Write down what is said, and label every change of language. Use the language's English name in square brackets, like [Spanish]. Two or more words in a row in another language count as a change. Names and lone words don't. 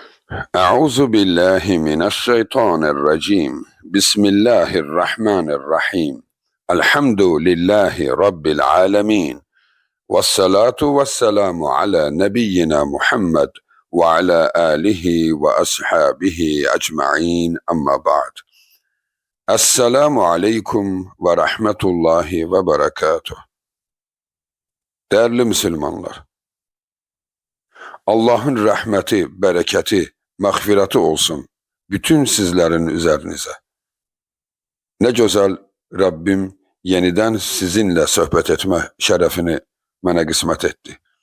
[Arabic] أعوذ بالله من الشيطان الرجيم بسم الله الرحمن الرحيم الحمد لله رب العالمين والصلاة والسلام على نبينا محمد وعلى آله وأصحابه أجمعين أما بعد السلام عليكم ورحمة الله وبركاته. [Turkish] Değerli Müslümanlar, Allah'ın rahmeti, bereketi, mağfireti olsun bütün sizlerin üzerinize. Ne güzel Rabbim yeniden sizinle sohbet etme şerefini bana kısmet etti.